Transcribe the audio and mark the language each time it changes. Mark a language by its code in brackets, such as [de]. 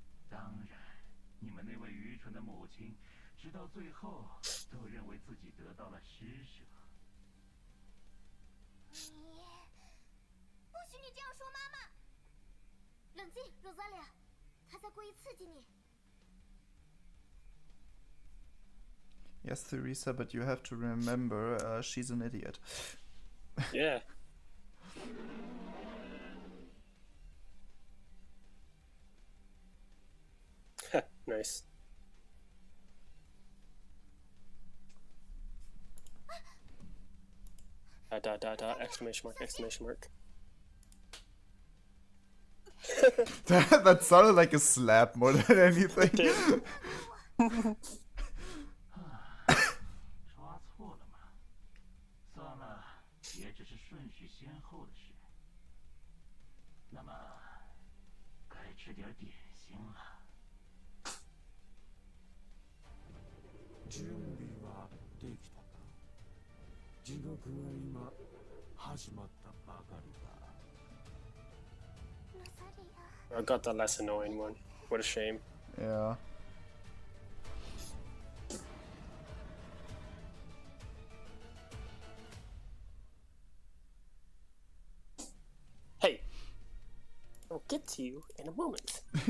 [zh] 当然，你们那位愚蠢的母亲，直到最后都认为自己得到了施舍。你不许你这样说妈妈！冷静，罗萨莉亚，他在故意刺激你。 [en] Yes, Theresa, but you have to remember she's an idiot. Yeah. Nice. Exclamation mark, exclamation mark. That sounded like a slap more than anything. [zh] 抓错了吗？算了，也只是顺序先后的事。那么，该吃点点心了。 [ja] 準備はできたか。地獄は今始まったばかりだ。 [zh] 罗萨莉亚， [en] I got the less annoying one. What a shame. Yeah. Hey, I'll get to you in a moment.